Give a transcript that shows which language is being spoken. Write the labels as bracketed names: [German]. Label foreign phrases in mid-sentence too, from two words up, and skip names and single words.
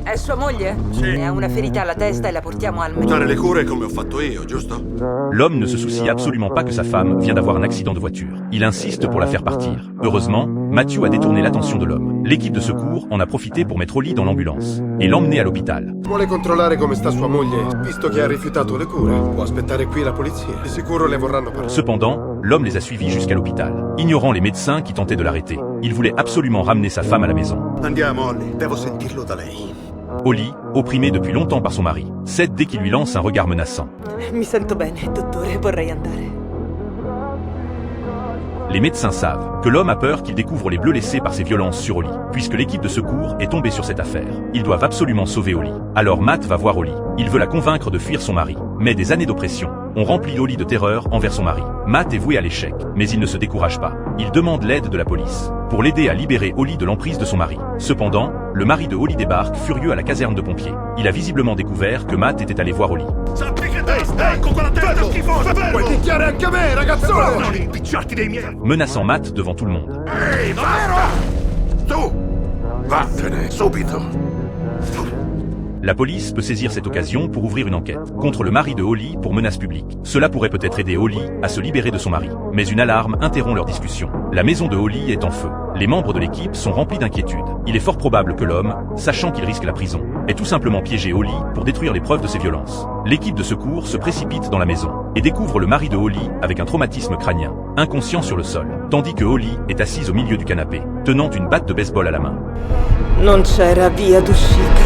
[Italian] è sua moglie? Sì. Ne ha una ferita alla testa e la portiamo al medico. Fare le cure come ho fatto io, giusto? [French] L'homme ne se soucie absolument pas que sa femme vient d'avoir un accident de voiture. Il insiste pour la faire partir. Heureusement, Matthew a détourné l'attention de l'homme. L'équipe de secours en a profité pour mettre Holly dans l'ambulance et l'emmener à l'hôpital. [Italian] Vuole controllare come sta sua moglie, visto che ha rifiutato le cure. Può aspettare qui la polizia. Di sicuro le vorranno parlare. [French] Cependant, l'homme les a suivis jusqu'à l'hôpital. Ignorant les médecins qui tentaient de l'arrêter, il voulait absolument ramener sa femme à la maison. [Italian] Andiamo, Holly. Devo sentirlo da lei. [French] Holly, opprimée depuis longtemps par son mari, cède dès qu'il lui lance un regard menaçant. [Italian] Mi sento bene, dottore, vorrei andare. [French] Les médecins savent que l'homme a peur qu'il découvre les bleus laissés par ses violences sur Holly, puisque l'équipe de secours est tombée sur cette affaire. Ils doivent absolument sauver Holly. Alors Matt va voir Holly. Il veut la convaincre de fuir son mari. Mais des années d'oppression ont rempli Holly de terreur envers son mari. Matt est voué à l'échec, mais il ne se décourage pas. Il demande l'aide de la police pour l'aider à libérer Holly de l'emprise de son mari. Cependant, le mari de Holly débarque furieux à la caserne de pompiers. Il a visiblement découvert que Matt était allé voir Holly. [Italian] Sappi che te stacco quella testa schifosa! Puoi picchiare anche me, ragazzone! Non impicciarti dei miei! [French] Menaçant Matt devant tout le monde. [Italian] Ehi, basta! Tu! Vattene, subito! [French] La police peut saisir cette occasion pour ouvrir une enquête contre le mari de Holly pour menace publique. Cela pourrait peut-être aider Holly à se libérer de son mari. Mais une alarme interrompt leur discussion. La maison de Holly est en feu. Les membres de l'équipe sont remplis d'inquiétude. Il est fort probable que l'homme, sachant qu'il risque la prison, ait tout simplement piégé Holly pour détruire les preuves de ses violences. L'équipe de secours se précipite dans la maison et découvre le mari de Holly avec un traumatisme crânien, inconscient sur le sol, tandis que Holly est assise au milieu du canapé, tenant une batte de baseball à la main. [Italian] Non c'era via d'uscita.